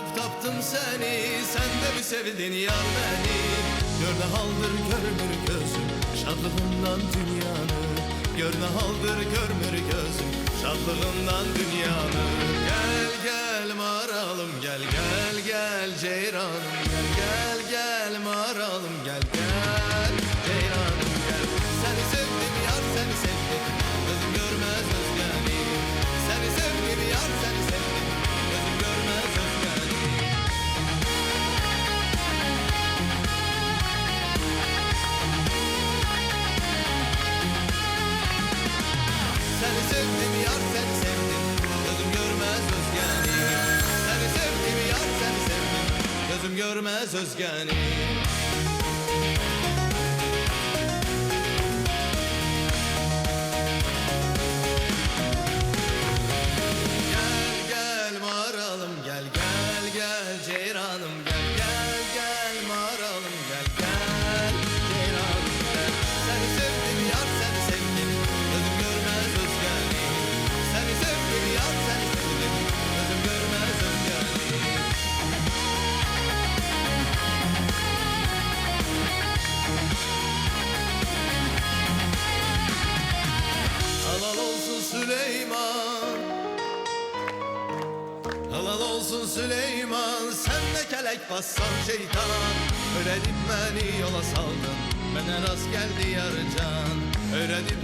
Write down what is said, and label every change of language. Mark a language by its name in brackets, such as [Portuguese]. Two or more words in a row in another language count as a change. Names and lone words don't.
[Azerbaijani] tapdım səni Sən də mi sevdin yar məni Gör nə haldır görmür gözüm Şadlığından dünyanı Gör nə haldır görmür gözüm Şadlığından dünyanı Gel gel maralım gel gel gel ceyranım Gel gel gel maralım gel gel ceyranım gel Səni sevdim yar səni sevdim Gözüm görmez özgəni Səni sevdim yar səni sevdim Gözüm görmez özgəni Səni sevdim yar səni sevdim Gözüm görmez özgəni Səni sevdim yar səni sevdim Gözüm görmez özgəni Gel gel maralım gel gel gel ceyranım gel gel gel maralım gel gel ceyranım gel Səni sevdim yar səni sevdim gözüm görmez özgəni Səni sevdim yar səni sevdim gözüm görmez özgəni Halal olsun Süleyman Halal olsun Süleyman [Turkish] Sen de kelek bassan şeytan Öğretip beni yola saldın Bana rast geldi yarıcan Öğretip